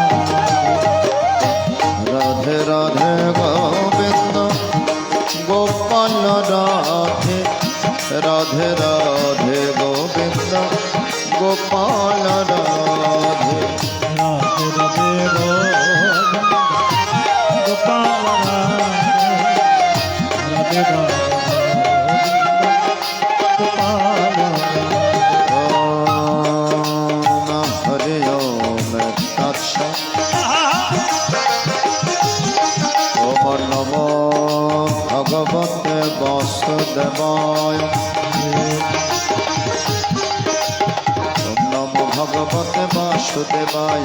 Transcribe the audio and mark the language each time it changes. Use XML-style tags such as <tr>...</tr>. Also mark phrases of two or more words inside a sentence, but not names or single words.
<sa>রাধে রাধে গোবিন্দ গোপাল রাধে রাধে রাধে গোবিন্দ গোপাল রাধে রাধে রাধে গোপাল রাধে রাধে গোপাল ওম হরি ওম তৎসৎ। ওম নমো ভগবতে বাসুদেবায়। ওম নমো ভগবতে বাসুদেবায়।</sa>